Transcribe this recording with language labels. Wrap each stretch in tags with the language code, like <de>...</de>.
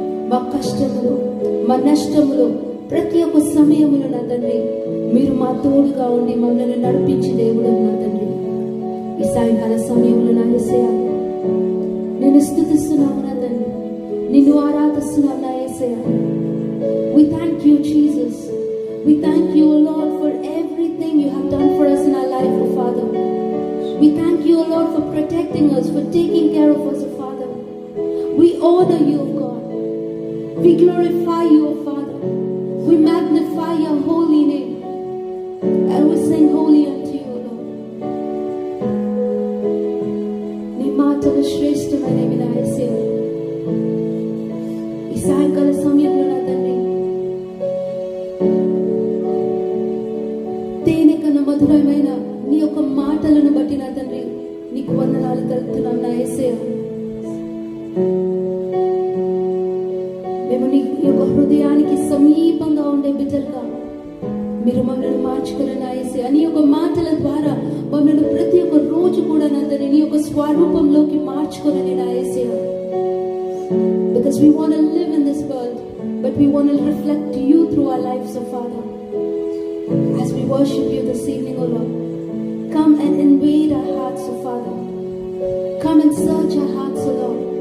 <te>మా కష్టములు మా నష్టములు ప్రతి ఒక్క సమయములో నా తండ్రి మీరు మా తోడుగా ఉండి మమ్మల్ని నడిపించి దేవుడు నా తండ్రి. ఈ సాయంకాల సమయంలో నా యేసయ్యా నేను స్తుతిస్తున్నాము నా తండ్రి, నిన్ను ఆరాధిస్తున్నాను నా యేసయ్యా.</te> <en>We thank you Jesus, we thank you Lord for everything you have done for us in our life, oh Father. We thank you Lord for protecting us, for taking care of us, oh Father. We honor you, oh God. We glorify you, O Father. We magnify your holy name. And we sing holy unto you, Lord.</en> <te>నీ మాటలు శ్రేష్టమైనవి నా యేసయ్యా. ఈ సాయంకాల సమయంలో నా తండ్రి తేనె కన్నా మధురమైన నీ యొక్క మాటలను బట్టి నా తండ్రి నీకు వందనాలు తెలుపుతున్నాను నా యేసయ్యా. మేము నీ యొక్క హృదయానికి సమీపంగా ఉండే బిడ్డలుగా మీరు మమ్మల్ని మార్చుకుని నా యేసయ్యా. నీ యొక్క మాటల ద్వారా మమ్మల్ని ప్రతి ఒక్క రోజు కూడా నా తండ్రి నీ యొక్క స్వరూపంలోకి మార్చుకుని నా యేసయ్యా.</te> <en>Because we want to live in this world, but we want to reflect you through our lives, O Father. As we worship you this evening, O Lord, come and invade our hearts, O Father. Come and search our hearts, O Lord.</en>